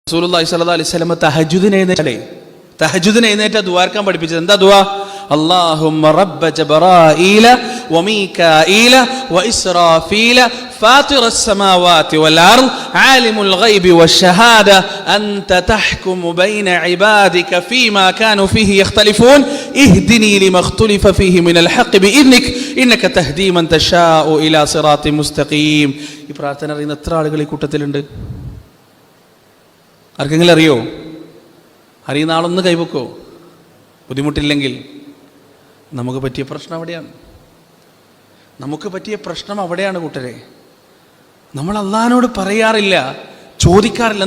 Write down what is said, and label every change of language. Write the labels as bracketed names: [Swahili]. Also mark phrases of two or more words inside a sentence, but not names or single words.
[Arabic] رسول الله صلى الله عليه وسلم [Malayalam] തഹജ്ജുദിന് എഴുന്നേറ്റ ദുആർക്കാൻ പഠിപ്പിച്ചത് എന്താ ദുആ? [Arabic] اللهم رب جبرائيل وميكائيل وإسرافيل فاطر السماوات والأرض عالم الغيب والشهادة أنت تحكم بين عبادك فيما كانوا فيه يختلفون اهدني لما اختلف فيه من الحق بإذنك إنك تهدي من تشاء إلى صراط مستقيم. [Malayalam] ഈ പ്രാർത്ഥന അറിയുന്ന എത്ര ആളുകൾ ഈ കൂട്ടത്തിലുണ്ട്? ആർക്കെങ്കിലും അറിയോ? അറിയുന്ന ആളൊന്ന് കൈവെക്കോ? ബുദ്ധിമുട്ടില്ലെങ്കിൽ. നമുക്ക് പറ്റിയ പ്രശ്നം അവിടെയാണ്. നമുക്ക് പറ്റിയ പ്രശ്നം അവിടെയാണ് കൂട്ടരെ. നമ്മൾ അള്ളാഹിനോട് പറയാറില്ല, ചോദിക്കാറില്ല.